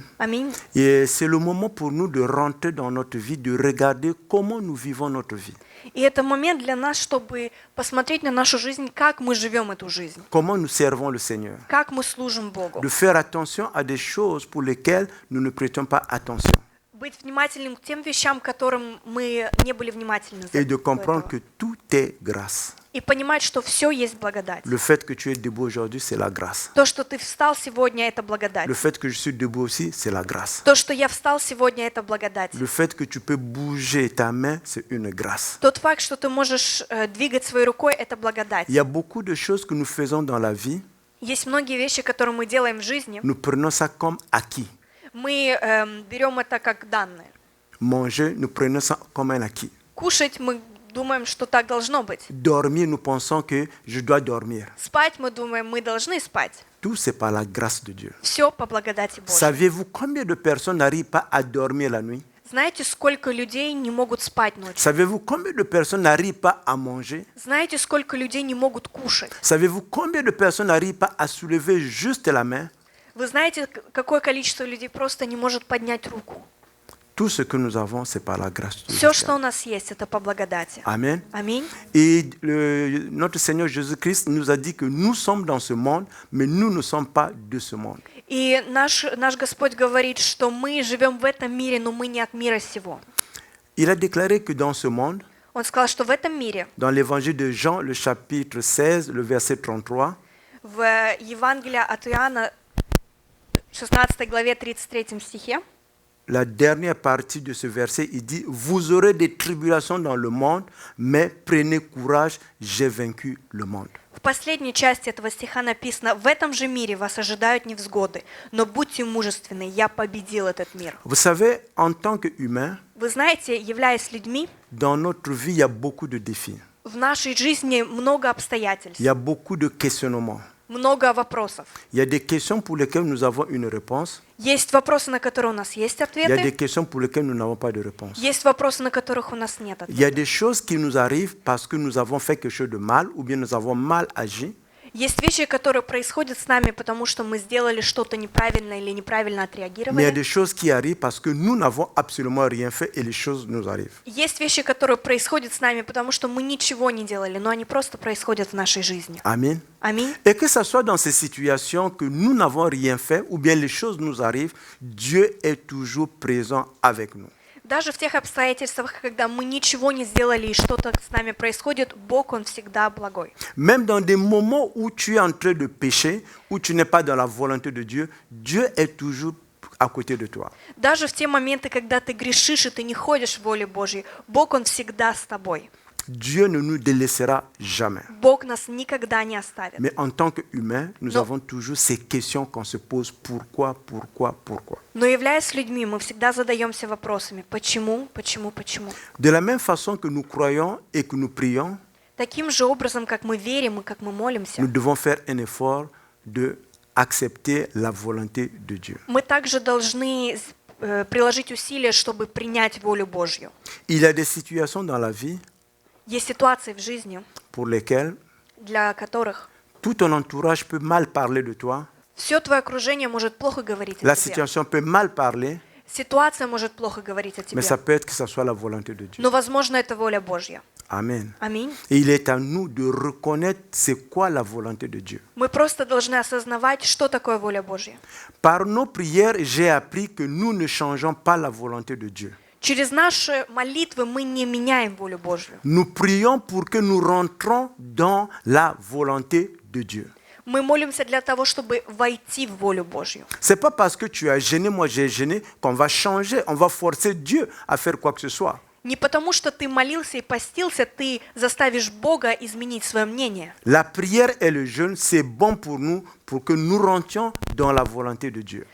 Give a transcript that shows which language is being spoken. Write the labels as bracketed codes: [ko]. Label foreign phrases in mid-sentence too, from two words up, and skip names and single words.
[ru] Аминь. [fr] Et c'est le moment pour nous de rentrer dans notre vie, de regarder comment nous vivons notre vie. [ru] И это момент для нас, чтобы посмотреть на нашу жизнь, как мы живем эту жизнь, [fr] Comment nous servons le Seigneur. [ru] как мы служим Богу. [fr] De faire attention à des choses pour lesquelles nous ne prêtons pas attention. [ru] Быть внимательным к тем вещам, к которым мы не были внимательны. [fr] Et de [ru] до [fr] comprendre [ru] этого. [fr] que tout est grâce. [ru] И и понимать, что все есть благодать. [fr] Le fait que tu es debout aujourd'hui, c'est la grâce. [ru] То, что ты встал сегодня, это благодать. [fr] Le fait que je suis debout aussi, c'est la grâce. [ru] То, что я встал сегодня, это благодать. [fr] Le fait que tu peux bouger ta main, c'est une grâce. [ru] Тот факт, что ты можешь двигать своей рукой, это благодать. [fr] Il y a beaucoup de choses que nous faisons dans la vie, [ru] Есть многие вещи, которые мы делаем в жизни. [fr] nous prenons ça comme acquis. [ru] Мы берем это как данное. [fr] Manger, nous prenons ça comme un acquis. [ru] Кушать мы думаем, что так должно быть. [fr] Dormir, nous pensons que je dois dormir. [ru] Спать мы думаем, мы должны спать. [fr] Tout, c'est par la grâce de Dieu. [ru] Все по благодати Божьей. [fr] Saviez-vous combien de personnes n'arrivent pas à dormir la nuit? [ru] Знаете, сколько людей не могут спать ночью? [fr] Savez-vous combien de personnes n'arrivent pas à manger? [ru] Знаете, сколько людей не могут кушать? [fr] Savez-vous combien de personnes n'arrivent pas à soulever juste la main? [ru] Вы знаете, какое количество людей просто не может поднять руку? [fr] Tout ce que nous avons, c'est par la grâce de [ru] Все, [fr] Dieu. [ru] что у нас есть, это по благодати. [fr] Amen. [ru] Аминь. [fr] Et notre Seigneur Jésus-Christ nous a dit que nous sommes dans ce monde, mais nous ne sommes pas de ce monde. [ru] И наш Господь говорит, что мы живем в этом мире, но мы не от мира сего. [fr] Il a déclaré que dans ce monde, [ru] Он сказал, что в этом мире, [fr] dans l'évangile de Jean, le chapitre 16, le verset 33, [ru] в Евангелии от Иоанна, 16 главе, 33 стихе, [fr] la dernière partie de ce verset, il dit « Vous aurez des tribulations dans le monde, mais prenez courage, j'ai vaincu le monde. » [ru] в последней части этого стиха написано: «В этом же мире вас ожидают невзгоды, но будьте мужественны, я победил этот мир». [fr] Vous savez, en tant qu'humain, [ru] Вы знаете, являясь людьми, [fr] dans notre vie, il y a beaucoup de défis. [ru] в нашей жизни много обстоятельств, [fr] Il y a beaucoup de questionnements. [ru] много вопросов. [fr] Il y a des questions pour lesquelles nous avons une réponse. [ru] Есть вопросы, на которые у нас есть [fr] Il y a des [ru] ответы, [fr] questions pour lesquelles nous n'avons pas de réponse. [ru] есть вопросы, на которых у нас нет [fr] Il y a [ru] ответов. [fr] des choses qui nous arrivent parce que nous avons fait quelque chose de mal ou bien nous avons mal agi. [ru] Есть вещи, которые происходят с нами, потому что мы сделали что-то неправильно или неправильно [fr] Mais il y a [ru] отреагировали. [fr] des choses qui arrivent parce que nous n'avons absolument rien fait et les choses nous arrivent. [ru] Есть вещи, которые происходят с нами, потому что мы ничего не делали, но они просто происходят в нашей жизни. [fr] Amen. [ru] Аминь. [fr] Et que ce soit dans ces situations que nous n'avons rien fait ou bien les choses nous arrivent, Dieu est toujours présent avec nous. [ru] Даже в тех обстоятельствах, когда мы ничего не сделали и что-то с нами происходит, Бог, Он всегда благой. [fr] Même dans des moments où tu es en train de pécher, où tu n'es pas dans la volonté de Dieu, Dieu est toujours à côté de toi. [ru] Даже в те моменты, когда ты грешишь и ты не ходишь в воле Божьей, Бог, Он всегда с тобой. [fr] Dieu ne nous délaissera jamais. [ru] Бог нас никогда не оставит. [fr] Mais en tant qu'humains, nous Non. avons toujours ces questions qu'on se pose. Pourquoi? [ru] Но являясь людьми, мы всегда задаемся вопросами: почему? [fr] De la même façon que nous croyons et que nous prions, [ru] Таким же образом, как мы верим и как мы молимся, [fr] nous devons faire un effort de accepter la volonté de Dieu. [ru] мы также должны приложить усилия, чтобы принять волю Божью. [fr] Il y a des situations dans la vie [ru] Есть ситуации в жизни, [fr] pour lesquelles [ru] для которых [fr] tout ton entourage peut mal parler de toi, [ru] все твое окружение может плохо говорить [fr] la [ru] о тебе. [fr] situation peut mal parler, [ru] Ситуация может плохо говорить о тебе. [fr] mais ça peut être que ce soit la volonté de Dieu. [ru] Но, возможно, это воля Божья. [fr] Amen. [ru] Аминь. [fr] Et il est à nous de reconnaître c'est quoi la volonté de Dieu. [ru] Мы просто должны осознавать, что такое воля Божья. [fr] Par nos prières, j'ai appris que nous ne changeons pas la volonté de Dieu. [ru] Через наши молитвы мы не меняем волю Божью. [fr] Nous prions pour que nous rentrons dans la volonté de Dieu. [ru] Мы молимся для того, чтобы войти в волю Божью. [fr] C'est pas parce que tu as gêné, moi j'ai gêné, qu'on va changer, on va forcer Dieu à faire quoi que ce soit. [ru] Не потому, что ты молился и постился, ты заставишь Бога изменить свое мнение. [fr] La prière et le jeûne, c'est bon pour nous, pour que nous rentrions dans la volonté de Dieu.